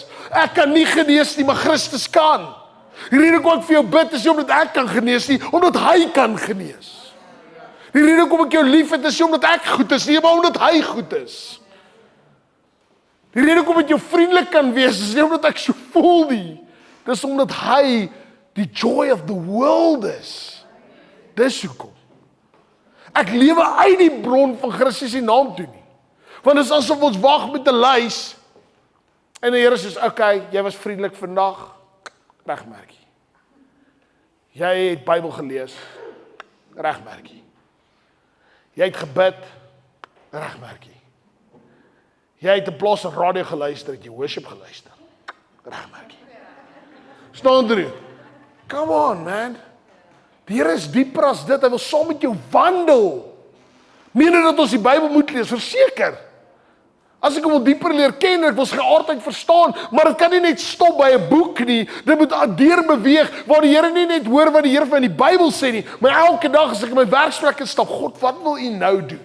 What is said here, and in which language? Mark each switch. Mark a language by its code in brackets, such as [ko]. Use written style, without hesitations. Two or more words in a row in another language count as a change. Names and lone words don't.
[af] Ek kan nie genees nie, maar Christus kan. Die rede hoekom ek vir jou bid is nie omdat ek kan genees nie, omdat hy kan genees. Die rede hoekom ek jou lief het is nie omdat ek goed is nie, maar omdat hy goed is. Die rede hoekom ek jou vriendelik kan wees is nie omdat ek so voel nie. Dis omdat hy die [en] joy of the world [af] is. Dis hoekom. Ek lewe uit die bron van Christus se naam toe nie. Want dit is asof ons wag met 'n lys en die Here sê, okay, jy was vriendelik vandag, regmerkie. Jy het Bybel gelees, regmerkie. Jy het gebid, regmerkie. Jy het 'n plaas op radio geluister, het jy worship geluister, regmerkie. Staan drie. [en] Come on, man. [af] Die Here is dieper as dit, hy wil saam met jou wandel. Meen jy dat ons die Bybel moet lees? Verseker. As ek hom wil dieper leer ken, ek wil sy geaardheid verstaan, maar dit kan nie net stop by 'n boek nie. Dit moet deur beweeg waar die Here nie net hoor wat die Here van die Bybel sê nie, maar elke dag as ek in my werksplek instap, God, wat wil U nou doen?